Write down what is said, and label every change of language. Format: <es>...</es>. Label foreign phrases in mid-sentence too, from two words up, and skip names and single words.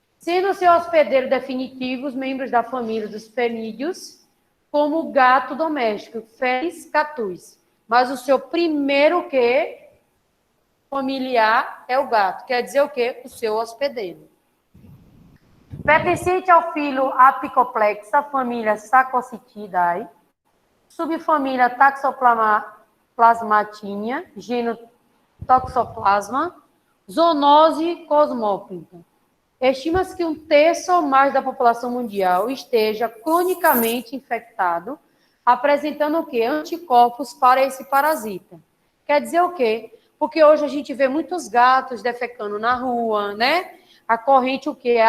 <pt>Sendo seu hospedeiro definitivo os membros da família dos fenídeos, como o gato doméstico, Felis catus. Mas o seu primeiro quê? Familiar é o gato. Quer dizer o quê? O seu hospedeiro. Pertencente ao filo Apicoplexa, família Sacocitidae, subfamília Taxoplasmatinha, gênero Toxoplasma, zoonose cosmópolita. Estima-se que 1/3 ou mais da população mundial esteja cronicamente infectado, apresentando o quê? Anticorpos para esse parasita. Quer dizer o quê? Porque hoje a gente vê muitos gatos defecando na rua, né? A corrente, o quê?</pt>